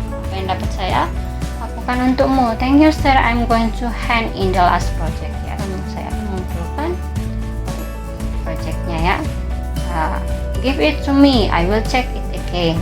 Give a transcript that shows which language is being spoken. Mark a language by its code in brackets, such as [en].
[id] Apa yang dapat saya lakukan untukmu? [en] Thank you sir, I'm going to hand in the last project ya. [id] Saya akan mengumpulkan projectnya ya. [en] Give it to me, I will check it again.